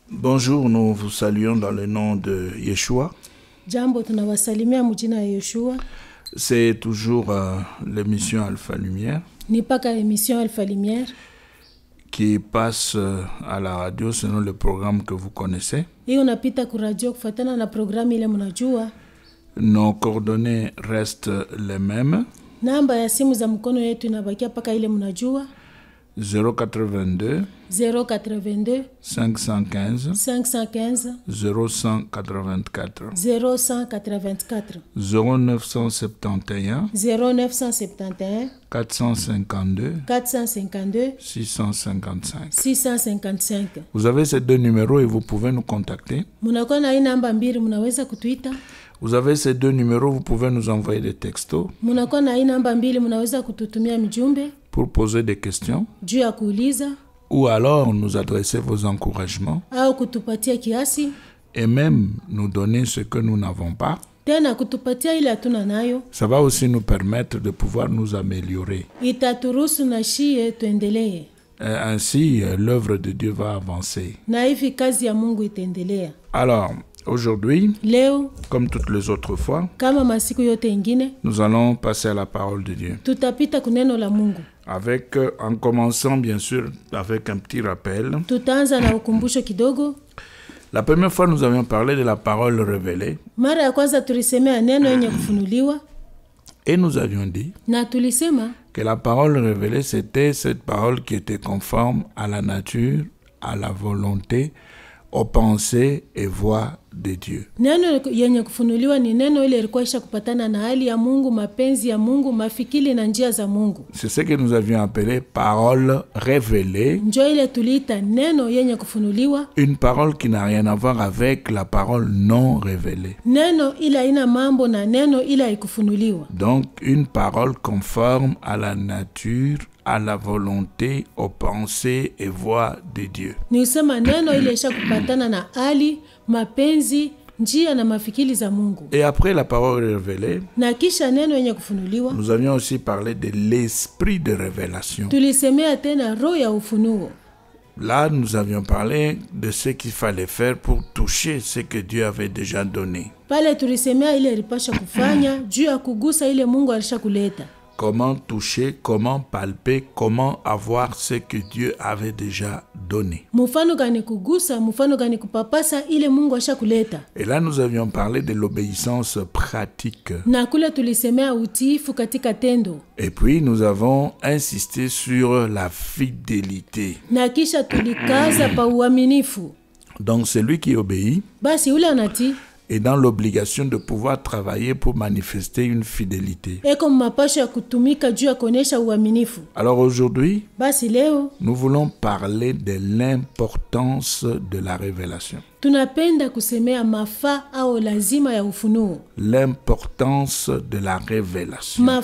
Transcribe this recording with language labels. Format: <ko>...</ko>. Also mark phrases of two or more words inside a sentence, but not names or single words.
<fr>Bonjour, nous vous saluons dans le nom de Yeshua.</fr> <sw>Jambo tunawasalimia mjina ya Yeshua.</sw> <fr>C'est toujours l'émission Alpha Lumière.</fr> <sw>Ni paka émission Alpha Lumière</sw> <fr>qui passe à la radio selon le programme que vous connaissez.</fr> <sw>Hii unapita ku radio kufuatana na programu ile mnajua.</sw> <fr>Nos coordonnées restent les mêmes.</fr> <sw>Namba ya simu za mkono yetu inabakia paka ile mnajua. 082 515 0184 0971 452 655.</sw> <fr>Vous avez ces deux numéros et vous pouvez nous contacter.</fr> <sw>Munakuwa na hii namba mbili, munaweza kutuita.</sw> <fr>Vous avez ces deux numéros, vous pouvez nous envoyer des textos.</fr> <sw>Munakuwa na hii namba mbili, munaweza kututumia mjumbe</sw> <fr>pour poser des questions.</fr> <sw>Juu ya kuuliza.</sw> <fr>Ou alors nous adresser vos encouragements.</fr> <sw>Au kutupatia kiasi.</sw> <fr>Et même nous donner ce que nous n'avons pas.</fr> <sw>Tena kutupatia ile hatuna nayo.</sw> <fr>Ça va aussi nous permettre de pouvoir nous améliorer.</fr> <sw>Itaturuhusu na shie tuendelee.</sw> <fr>Ainsi, l'œuvre de Dieu va avancer.</fr> <sw>Na hivi kazi ya Mungu itaendelea.</sw> <fr>Alors, aujourd'hui,</fr> <sw>leo,</sw> <fr>comme toutes les autres fois,</fr> <sw>kama masiku yote ingine,</sw> <fr>nous allons passer à la parole de Dieu.</fr> <sw>Tutapita kuneno la Mungu.</sw> <fr>Avec, en commençant bien sûr avec un petit rappel.</fr> <sw>Tutaanza na ukumbusho kidogo.</sw> <fr>La première fois, nous avions parlé de la parole révélée.</fr> <sw>Mara ya kwanza tulisemea neno yenye kufunuliwa.</sw> <fr>Et nous avions dit</fr> <sw>na tulisema</sw> <fr>que la parole révélée, c'était cette parole qui était conforme à la nature, à la volonté, aux pensées et voix de Dieu.</fr> <sw>Neno yenye kufunuliwa ni neno ile ilikuwa isha kupatana na hali ya Mungu, mapenzi ya Mungu, mafikiri na njia za Mungu.</sw> <fr>C'est ce que nous avions appelé parole révélée.</fr> <sw>Njo ile tuliita neno yenye kufunuliwa.</sw> <fr>Une parole qui n'a rien à voir avec la parole non révélée.</fr> <sw>Neno ila ina mambo na neno ila ikufunuliwa.</sw> <fr>Donc une parole conforme à la nature, à la volonté, aux pensées et voix de Dieu.</fr> <sw>Ni usema neno ile isha kupatana na hali, mapenzi, njia na mafikiri za Mungu.</sw> <fr>Et après la parole révélée,</fr> <sw>na kisha neno yenye kufunuliwa,</sw> <fr>nous avions aussi parlé de l'esprit de révélation.</fr> <sw>Tulisemea tena roho ya ufunuo.</sw> <fr>Là, nous avions parlé de ce qu'il fallait faire pour toucher ce que Dieu avait déjà donné.</fr> <sw>Pale tulisemea ile ilipasha kufanya juu ya kugusa ile Mungu alishakuleta.</sw> <fr>Comment toucher, comment palper, comment avoir ce que Dieu avait déjà donné.</fr> <sw>Mufano gani kugusa, mufano gani kupapasa ile Mungu ashakuleta.</sw> <fr>Et là, nous avions parlé de l'obéissance pratique.</fr> <sw>Na kule tulisemea utiifu katika tendo.</sw> <fr>Et puis, nous avons insisté sur la fidélité.</fr> <sw>Na kisha tulikaza pa uaminifu.</sw> <fr>Donc, celui qui obéit</fr> <sw>basi ule anati</sw> <fr>et dans l'obligation de pouvoir travailler pour manifester une fidélité. Alors aujourd'hui, nous voulons parler de l'importance de la révélation. L'importance de la révélation.</fr>